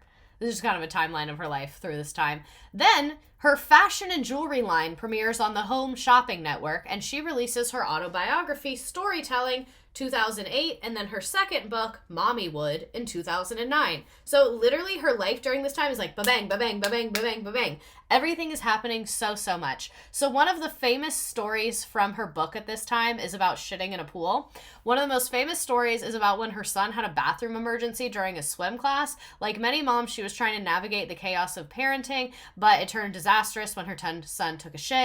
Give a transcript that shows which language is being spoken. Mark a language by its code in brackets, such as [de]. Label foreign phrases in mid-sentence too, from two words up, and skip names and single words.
[en] This is kind of a timeline of her life through this time. Then, her fashion and jewelry line premieres on the Home Shopping Network, and she releases her autobiography, Storytelling, 2008, and then her second book, Mommywood, in 2009. So literally her life during this time is like ba-bang, ba-bang, ba-bang, ba-bang, ba-bang. Everything is happening so much. So one of the famous stories from her book at this time is about shitting in a pool. One of the most famous stories is about when her son had a bathroom emergency during a swim class. Like many moms, she was trying to navigate the chaos of parenting, but it turned disastrous when her son took a shit.